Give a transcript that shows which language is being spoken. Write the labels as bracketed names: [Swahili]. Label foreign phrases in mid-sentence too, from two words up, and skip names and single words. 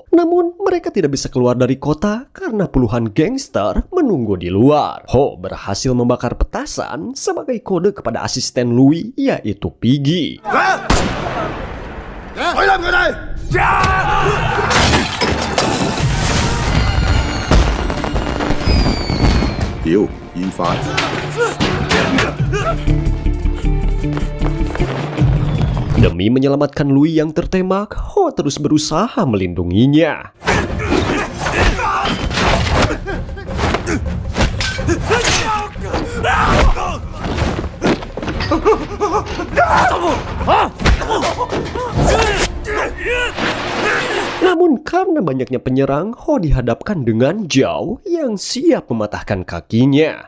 [Indonesian] Namun mereka tidak bisa keluar dari kota karena puluhan gangster menunggu di luar. Ho berhasil membakar petasan sebagai kode kepada asisten Louis yaitu Piggy. [Cantonese] 佢冧佢哋！ 屌，煙花！ [Indonesian] Demi menyelamatkan Louis yang tertembak, Ho terus berusaha melindunginya. Namun karena banyaknya penyerang, Ho dihadapkan dengan Zhao yang siap mematahkan kakinya.